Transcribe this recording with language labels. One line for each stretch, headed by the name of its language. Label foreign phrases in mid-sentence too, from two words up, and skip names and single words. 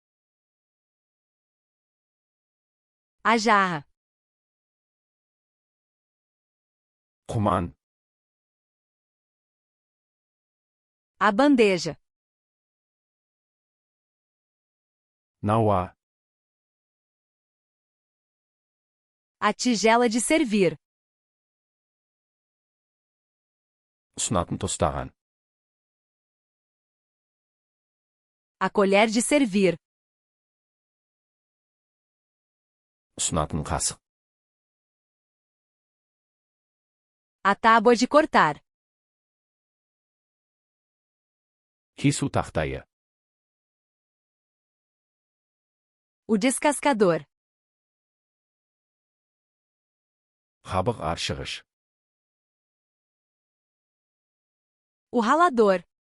Portuguese: A jarra.
Kazakh: Құман.
Portuguese: A bandeja.
Kazakh: Науа.
Portuguese: A tigela de servir.
Kazakh: Ұсынатын тостаған.
Portuguese: A colher de servir.
Kazakh: Ұсынатын қасық.
Portuguese: A tábua de cortar.
Kazakh: Кесу тақтайы.
Portuguese: O descascador.
Kazakh: Қабық аршығыш.
Portuguese: O ralador.